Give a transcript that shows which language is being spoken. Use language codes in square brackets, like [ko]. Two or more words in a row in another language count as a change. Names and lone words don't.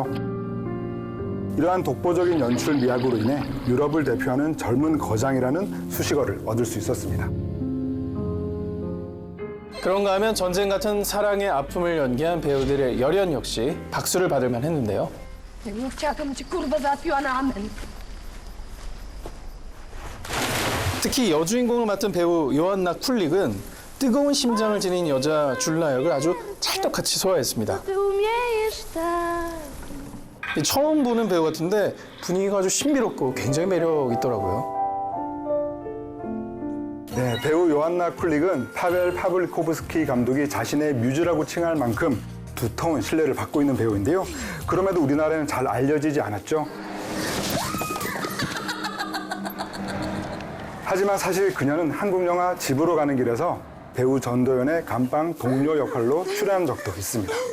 [ko] 이러한 독보적인 연출 미학으로 인해 유럽을 대표하는 젊은 거장이라는 수식어를 얻을 수 있었습니다. 그런가 하면 전쟁 같은 사랑의 아픔을 연기한 배우들의 열연 역시 박수를 받을 만했는데요. [pl] Jakbym chciała, to bym cię kurwa załatwiła na amen. [ko] 특히 여주인공을 맡은 배우 요한나 쿨릭은 뜨거운 심장을 지닌 여자 줄라 역을 아주 찰떡같이 소화했습니다. [pl] Ty umiejesz tak. [ko] 처음 보는 배우 같은데 분위기가 아주 신비롭고 굉장히 매력 있더라고요. 네, 배우 요한나 쿨릭은 파벨 파블코브스키 감독이 자신의 뮤즈라고 칭할 만큼 두터운 신뢰를 받고 있는 배우인데요. 그럼에도 우리나라에는 잘 알려지지 않았죠. 하지만 사실 그녀는 한국 영화 집으로 가는 길에서 배우 전도연의 감방 동료 역할로 출연한 적도 있습니다.